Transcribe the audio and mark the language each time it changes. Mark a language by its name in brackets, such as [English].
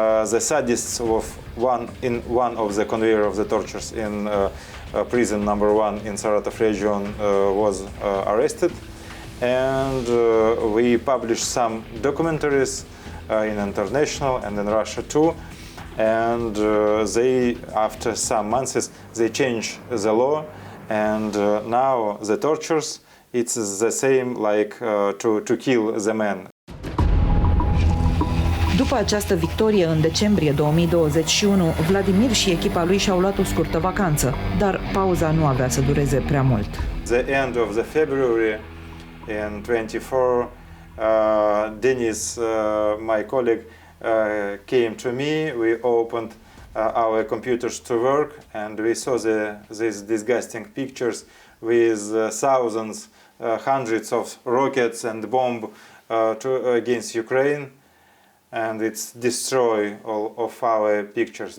[English] The sadists of one of the conveyor of the tortures in prison number 1 in Saratov region was arrested, and we published some documentaries in international and in Russia too. And they, after some months, they changed the law, and now the tortures, it's the same like to kill the man. [Romanian] După această victorie, în decembrie 2021, Vladimir și echipa lui și-au luat o scurtă vacanță, dar pauza nu avea să dureze prea mult. [English] The end of the February in 24, Denis, my colleague, came to me. We opened our computers to work, and we saw these disgusting pictures with thousands, hundreds of rockets and bombs against Ukraine, and it's destroy all of our pictures.